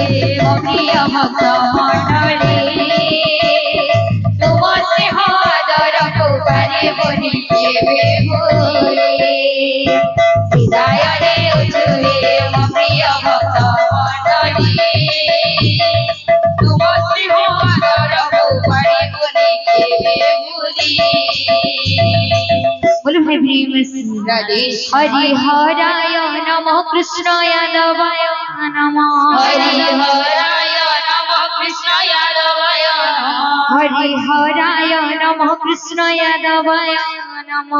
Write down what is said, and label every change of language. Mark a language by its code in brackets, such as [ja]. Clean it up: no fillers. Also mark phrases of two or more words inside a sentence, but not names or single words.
[or] ମୋ ପ୍ରିୟ ଭକ୍ତ ମଣ୍ଡଳୀ ତୁମ ସ୍ନେହ ଦରକୁ ପାରେ ମନେ କେବେ ଭୁଲେ ବିଦାୟ ଦିଏଛ ହେ ମୋ ପ୍ରିୟ ଭକ୍ତ ମଣ୍ଡଳୀ ତୁମ ସ୍ନେହ ଦରକୁ ପାରେ ମନେ କେବେ ଭୁଲେ [hi] बोलो हे प्रेम से [sa] हरि हराय नमः कृष्ण यादवाय नमः हरि हराय नमः कृष्ण यादवाय नमः हरि हराय नमः कृष्ण यादवाय नमः